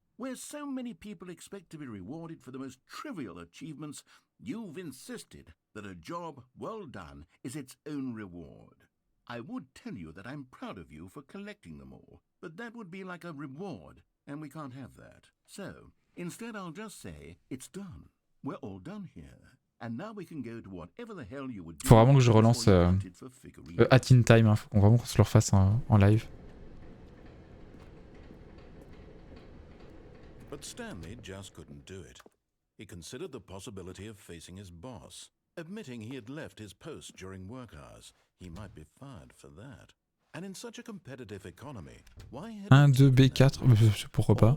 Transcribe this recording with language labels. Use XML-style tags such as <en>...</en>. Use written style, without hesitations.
<en>Where so many people expect to be rewarded for the most trivial achievements, you've insisted that a job well done is its own reward. I would tell you that I'm proud of you for collecting them all, but that would be like a reward, and we can't have that. So, instead I'll just say, it's done. We're all done here. And now we can go to whatever the hell you would do.</en> <fr>Faut vraiment que je relance At in Time, hein. Faut vraiment qu'on se le refasse en live.</fr> <en>But Stanley just couldn't do it. He considered the possibility of facing his boss, admitting he had left his post during work hours. He might be fired for that. And in such a competitive economy, why had</en> <fr>1, 2, B4, pourquoi pas?</fr>